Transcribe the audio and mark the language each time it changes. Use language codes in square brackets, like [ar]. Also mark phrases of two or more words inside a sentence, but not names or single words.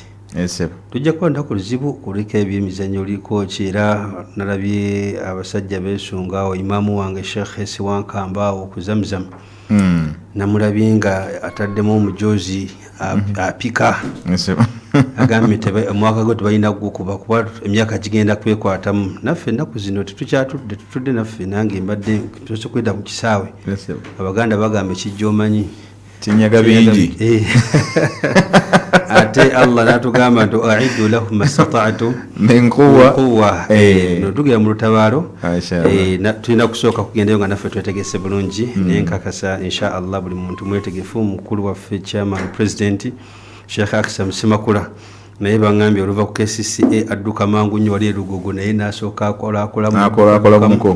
[lg] Tujja kwenda ku luzibu kuliko ebyemizannyo oliko era nalabye abasajja beesunga awo imaamu wange Sheikh Siwankamba awo ku Zamzam namulabye nga ataddemu omujozi apika agambye omwaka gwe tebalina gukuba kuba emyaka gigenda kwekwatamu naffe ennaku zino tetukyatudde tutudde naffe nange mbadde tusobola kwedda mu kisaawe abaganda bagamba ekijja omanyi kinyaga bingi ate Allah natugamba nti [ar] أعدوا لهم ما استطعتم من قوة [lg] no tugera mu lutabaalo tulina kusooka kugendayo nga naffe twetegese bulungi nenkakasa [ar] إن شاء الله [lg] buli muntu mwetegefu mukulu waffe [en] chairman president [lg] Sheikh Aksa Simakula naye bangambye oluva ku KCCA adduka mangu nnyo wali erugogo naye nasooka akolamuko